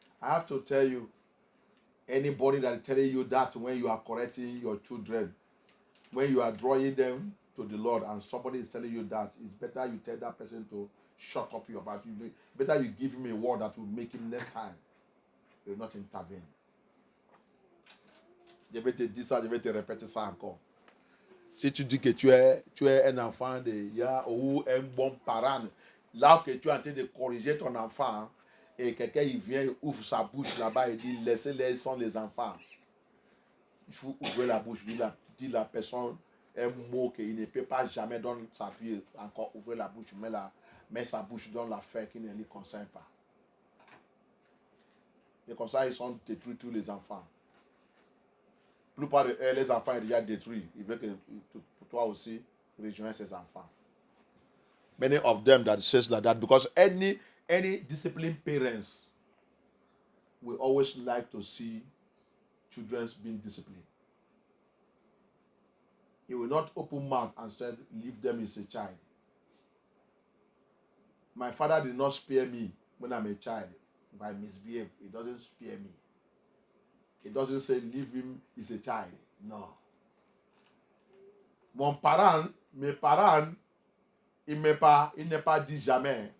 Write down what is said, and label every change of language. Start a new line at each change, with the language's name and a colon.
English: I have to tell you, anybody that is telling you that when you are correcting your children, when you are drawing them to the Lord and somebody is telling you that, it's better you tell that person to shut up your mouth. Better you give him a word that will make him next time. He will not intervene.
French: Je vais te dire ça, je vais te répéter ça encore. Si tu dis que tu es un enfant ou un bon parent, là que tu es en train de corriger ton enfant, et quelqu'un il vient, il ouvre sa bouche là-bas et dit laissez-les, sont les enfants. Il faut ouvrir la bouche, dit la personne un mot qu'il ne peut pas jamais dans sa vie encore ouvrir la bouche, met sa bouche dans l'affaire qui ne lui concerne pas. Et comme ça, ils sont détruits tous les enfants. La plupart de eux, les enfants sont déjà détruits. Il veut que pour toi aussi, rejoindre ces enfants.
English: Many of them that says like that, because any disciplined parents will always like to see children being disciplined. He will not open mouth and say, leave them as a child. My father did not spare me when I'm a child. If I misbehave, he doesn't spare me. He doesn't say, leave him, he's a child. No.
French: Mes parents, il n'est pas dit jamais.